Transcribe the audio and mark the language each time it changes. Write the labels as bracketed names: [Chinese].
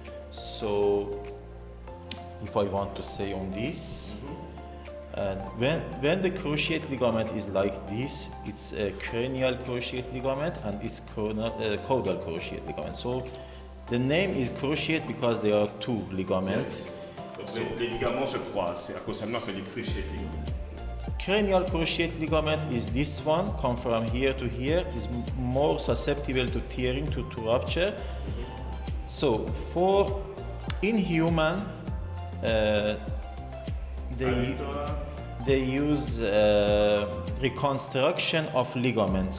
[English] So, if I want to say on this, and when the cruciate ligament is like this, it's a cranial cruciate ligament and it's caudal cruciate ligament. So the name is cruciate because there are two ligaments. [French] So, les ligaments se croisent, c'est à cause de ça qu'on appelle les cruciate ligaments. [English] Cranial cruciate ligament is this one, come from here to here, is more susceptible to tearing, to rupture. So in human, they use reconstruction of ligaments.